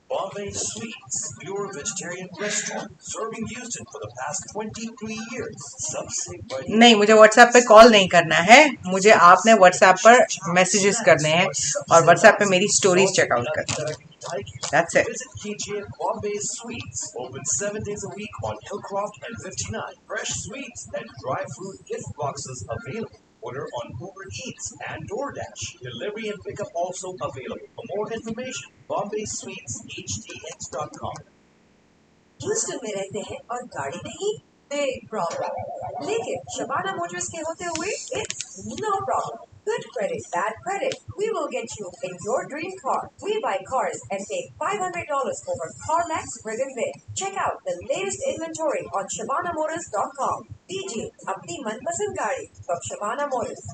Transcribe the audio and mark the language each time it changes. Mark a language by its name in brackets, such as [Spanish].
[English] Bombay Sweets, pure vegetarian restaurant serving Houston for the past 23 years. [Hindi] नहीं मुझे WhatsApp पे call नहीं करना है मुझे आपने WhatsApp पर मैसेजेस करने हैं और WhatsApp पे मेरी स्टोरीज चेकआउट करनी है [English] That's it. Visit KGN Bombay Sweets, open 7 days a week on Hillcroft and 59. Fresh sweets and dry fruit gift boxes available. Order on Uber Eats and DoorDash. Delivery and pickup also available. For more information, BombaySweetsHDX.com. [Hindi] Houston में रहते हैं और गाड़ी नहीं [English] big problem. [Hindi] लेकिन Shabana Motors के होते हुए [English] it's no problem. Good credit, bad credit. We will get you in your dream car. We buy cars and take $500 over CarMax Ribbon Bid. Check out the latest inventory on ShabanaMotors.com. [Hindi] DG अपनी मनपसंद गाड़ी from Shabana Motors.